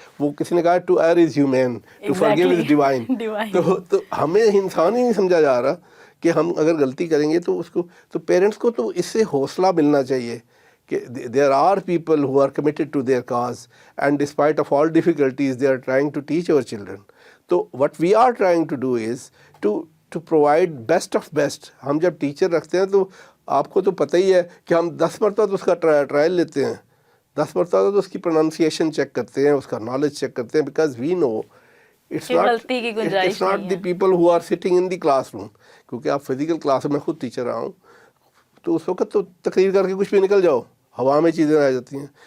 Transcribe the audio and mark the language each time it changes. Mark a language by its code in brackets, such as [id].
[ur] وہ کسی نے کہا [en] To err is human, to forgive is divine. [ur] تو ہمیں انسان ہی نہیں سمجھا جا رہا کہ ہم اگر غلطی کریں گے تو اس کو، تو پیرنٹس کو تو اس سے حوصلہ ملنا چاہیے کہ [en] there are people who are committed to their cause and despite of all difficulties they are trying to teach our children. So what we are trying to do is to provide best of best. [ur] ہم جب teacher رکھتے ہیں تو آپ کو تو پتہ ہی ہے کہ ہم 10 مرتبہ تو اس کا ٹرائل لیتے ہیں، 10 مرتبہ تو اس کی پروننسیشن چیک کرتے ہیں، اس کا نالج چیک کرتے ہیں، [en] Because we know it's not the people who are sitting in the classroom. [ur] کیونکہ آپ فزیکل کلاس میں خود ٹیچر رہا ہوں، تو اس وقت تو تقریر کر کے کچھ بھی نکل جاؤ، ہوا میں چیزیں آ جاتی ہیں.